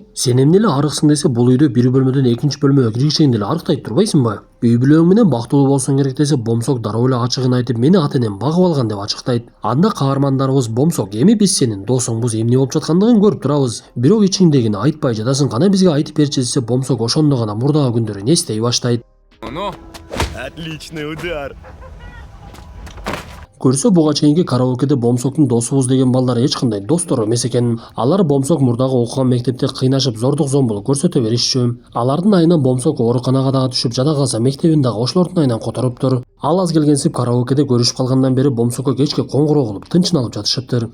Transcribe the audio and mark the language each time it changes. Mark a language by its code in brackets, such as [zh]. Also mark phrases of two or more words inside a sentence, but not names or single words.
[ky] Сен эмне эле арыксың десе, бул үйдө бир бөлмөдөн экинчи бөлмөгө киришейин деле арыктайт турбайсыңбы? Үй бүлөң менен бактылуу болсоң керек десе, Бомсок дароо эле ачыгын айтып, мени ата энем багып алган деп ачыктайт. Анда каармандарыбыз Бомсок, эми биз сенин досуңбуз, эмне болуп жаткандыгын көрүп турабыз. Бирок ичиңдегини айтпай жатасың, кана бизге айтып берчи десе, Бомсок ошондо гана мурдагы күндөрүн эстей баштайт. [ru] Ну, Отличный удар. [ky] Көрсө буга чейинки караокеде Бомсоктун досубуз деген балдар эч кандай достор эмес экен. Алар Бомсок мурдагы окуган мектепте кыйнашып, зордук зомбулук көрсөтө беришчү. Алардын айынан Бомсок ооруканага дагы түшүп, жада калса мектебин дагы ошолордун айынан которуптур. Ал аз келгенсип караокеде көрүшүп калгандан бери Бомсокко кечке коңгуроо кылып тынчын алып жатышыптыр.